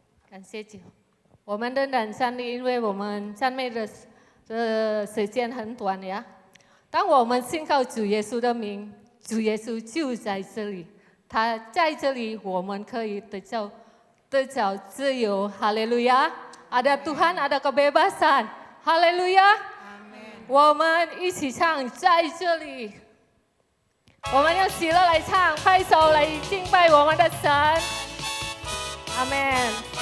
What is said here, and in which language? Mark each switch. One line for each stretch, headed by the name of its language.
Chinese: 感谢主，我们仍然站立，因为我们赞美的时间很短呀。当我们信靠主耶稣的名，主耶稣就在这里，他在这里，我们可以得着自由。哈利路亚！
Indonesian: Ada Tuhan, ada kebebasan.
Chinese: 哈利路亚！我们一起唱，在这里，我们用喜乐来唱，拍手来敬拜我们的神。阿门。